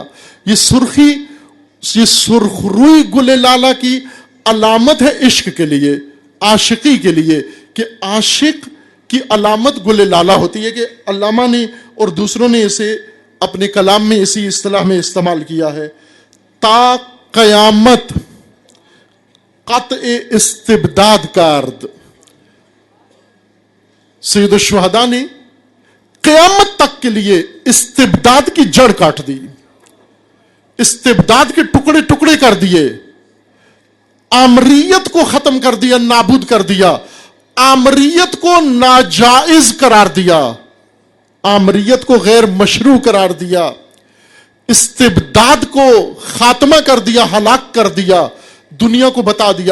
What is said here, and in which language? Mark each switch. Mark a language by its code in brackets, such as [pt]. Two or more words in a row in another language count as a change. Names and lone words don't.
[ur] یہ سرخ روئی گل لالا کی علامت ہے عشق کے لیے، عاشقی کے لیے، کہ عاشق کی علامت گل لالا ہوتی ہے. کہ علامہ نے اور دوسروں نے اسے اپنے کلام میں اسی اصطلاح میں استعمال کیا ہے. [fa] تا قیامت قطع استبداد کارد. [ur] سید الشہداء نے قیامت تک کے لیے استبداد کی جڑ کاٹ دی، استبداد کے ٹکڑے ٹکڑے کر دیے، آمریت کو ختم کر دیا، نابود کر دیا، آمریت کو ناجائز قرار دیا، آمریت کو غیر مشروع قرار دیا، استبداد کو خاتمہ کر دیا، ہلاک کر دیا، دنیا کو بتا دیا.